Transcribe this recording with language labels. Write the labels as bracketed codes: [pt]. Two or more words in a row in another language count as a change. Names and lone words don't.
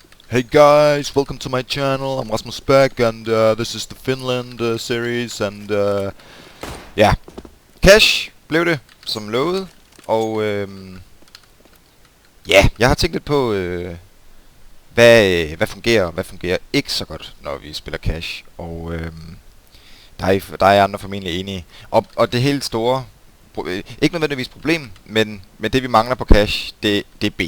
[en] Hey guys, welcome to my channel. I'm Rasmus Beck, and this is the Finland series, [da] and ja, Cash blev det, som lovet, og ja, jeg har tænkt lidt på, hvad fungerer og hvad fungerer ikke så godt, når vi spiller Cash, og der er andre formentlig enige, og det helt store, ikke nødvendigvis problem, men det vi mangler på Cash, det er B.